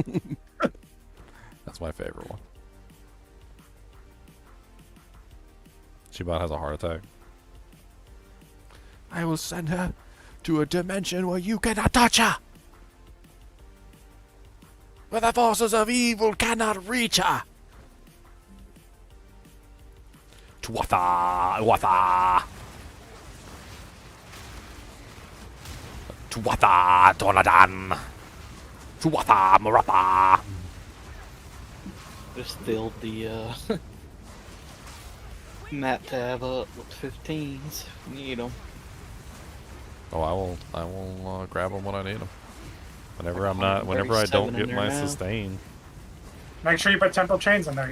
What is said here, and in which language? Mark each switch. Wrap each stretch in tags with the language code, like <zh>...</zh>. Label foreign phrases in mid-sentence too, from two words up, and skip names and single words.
<en>That's my favorite one. She about has a heart attack. I will send her to a dimension where you cannot touch her! Where the forces of evil cannot reach her! Tuatha! Tuatha! Tuatha! Donadan! Tuatha! Marapa! Just filled the map tab up with 15s. If you need them. Oh, I will grab them when I need them. Whenever I'm not, 137 whenever I don't in get there my now. sustain. Make sure you put temporal chains in there.</en>